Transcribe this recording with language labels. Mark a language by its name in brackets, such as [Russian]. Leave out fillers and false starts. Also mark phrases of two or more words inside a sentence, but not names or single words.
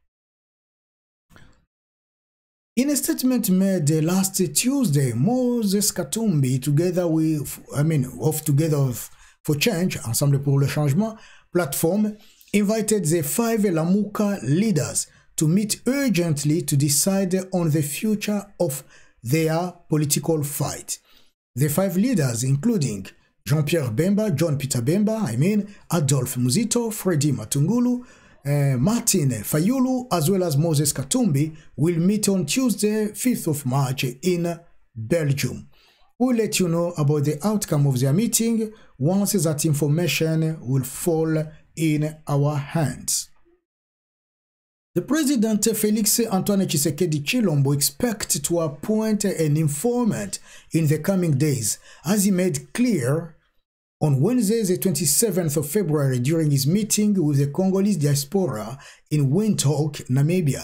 [English] In a statement made last Tuesday, Moses Katumbi, together with, Together for Change, Ensemble pour le Changement platform, invited the 5 Lamuka leaders to meet urgently to decide on the future of their political fight. The 5 leaders, including Jean-Pierre Bemba, John Peter Bemba, Adolphe Muzito, Freddy Matungulu, Martin Fayulu, as well as Moses Katumbi, will meet on Tuesday, 5th of March in Belgium. We'll let you know about the outcome of their meeting once that information will fall in our hands. The President Félix-Antoine Tshisekedi Tshilombo expects to appoint an informant in the coming days, as he made clear on Wednesday, the 27th of February, during his meeting with the Congolese diaspora in Windhoek, Namibia.